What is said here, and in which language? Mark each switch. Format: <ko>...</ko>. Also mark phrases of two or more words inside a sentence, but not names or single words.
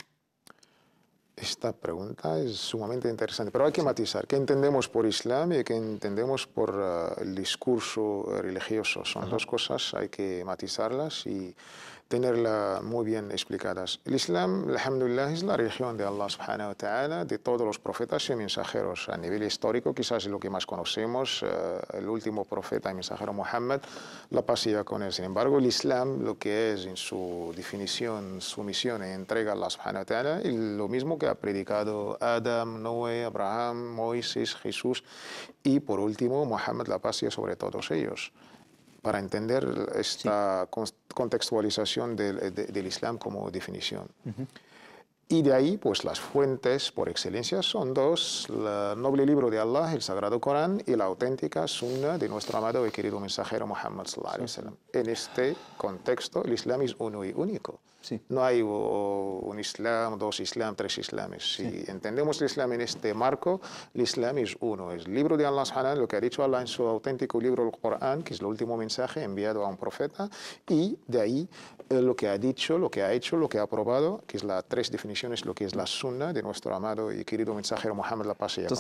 <es>Esta pregunta es sumamente interesante, pero hay que matizar. ¿Qué entendemos por Islam y qué entendemos por el discurso religioso? Son dos cosas, hay que matizarlas y tenerlas muy bien explicadas. El Islam, alhamdulillah, es la religión de Allah</es> <ar>subhanahu wa ta'ala,</ar> <es>de todos los profetas y mensajeros. A nivel histórico, quizás es lo que más conocemos, el último profeta y mensajero Muhammad, la paz sea con él. Sin embargo, el Islam, lo que es en su definición, su misión e entrega a Allah</es> <ar>subhanahu wa ta'ala,</ar> <es>es lo mismo que ha predicado Adam, Noé, Abraham, Moisés, Jesús y, por último, Muhammad, la paz sea sobre todos ellos. Para entender esta contextualización del Islam como definición. Y de ahí, pues las fuentes por excelencia son dos: el noble libro de Allah, el Sagrado Corán, y la auténtica Sunna de nuestro amado y querido mensajero Muhammad</es> <ar>sallallahu alaihi wasallam.</ar> <es>En este contexto, el Islam es uno y único. No hay un Islam, dos Islam, tres Islames. Si entendemos el Islam en este marco, el Islam es uno. Es el libro de</es> <ar>Allah subhanahu,</ar> <es>lo que ha dicho Allah en su auténtico libro, el Corán, que es el último mensaje enviado a un profeta, y de ahí lo que ha dicho, lo que ha hecho, lo que ha aprobado, que es las tres definiciones, lo que es la Sunna de nuestro amado y querido mensajero Muhammad, la paz sea con él.</es>